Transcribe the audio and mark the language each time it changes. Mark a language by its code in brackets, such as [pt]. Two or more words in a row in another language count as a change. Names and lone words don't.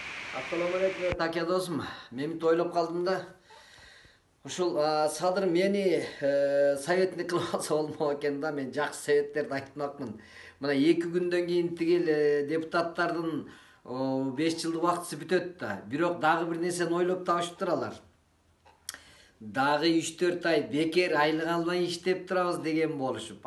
[ar] السلام عليكم [ky] Таке достум. Мен тойлоп калдым да. Ушул садыр мени советник кылып алса болмок экен да. Мен жакшы советтерди айтмакмын. Мына 2 күндөн кийин тигил депутаттардын 5 жылдык убактысы бүтөт да. Бирок дагы бир нерсени ойлоп табышып туралар. Дагы 3-4 ай бекер айлык албай иштеп турабыз деген болушуп.